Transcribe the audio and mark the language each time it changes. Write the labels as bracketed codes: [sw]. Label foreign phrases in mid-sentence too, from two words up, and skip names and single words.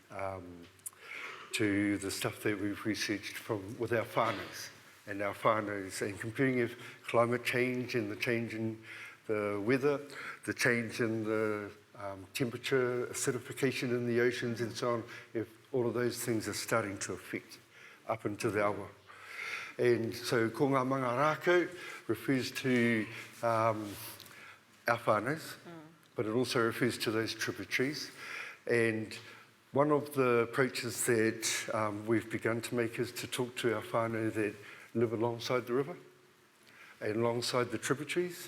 [en] the stuff that we've researched with our whānaus and comparing if climate change and the change in the weather, the change in the temperature, acidification in the oceans and so on, if all of those things are starting to affect up into the awa. And so [mi] ko ngā manga rākau [en] refers to our whānaus, but it also refers to those tributaries. And one of the approaches that we've begun to make is to talk to our whānau that live alongside the river and alongside the tributaries.